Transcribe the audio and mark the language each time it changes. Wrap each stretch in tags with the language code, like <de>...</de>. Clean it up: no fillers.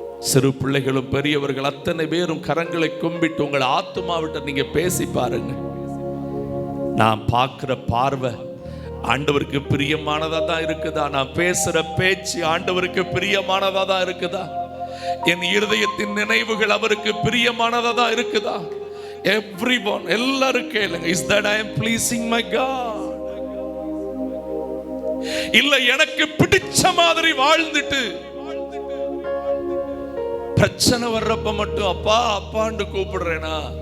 <ta>சிறு பிள்ளைகளும் பெரியவர்கள் அத்தனை பேரும் கரங்களை கும்பிட்டு உங்கள் ஆத்துமாவிட்ட நீங்க பேசி பாருங்க. நான் பார்க்கிற பார்வை ஆண்டவருக்கு பிரியமானதா தான் இருக்குதா? நான் பேசுற பேச்சு ஆண்டவருக்கு பிரியமானதா தான் இருக்குதா? என் இருதயத்தின் நினைவுகள் அவருக்கு பிரியமானதா தான் இருக்குதா?</ta> <en>everyone</en> <ta>எல்லாரும் கேளுங்க,</ta> <en>is that I am pleasing my God?</en> <ta>இல்ல எனக்கு பிடிச்ச மாதிரி வாழ்ந்துட்டு பிரச்சனை வர்றப்ப மட்டும் அப்பா அப்பான்னு கூப்பிடுறேனா?</ta>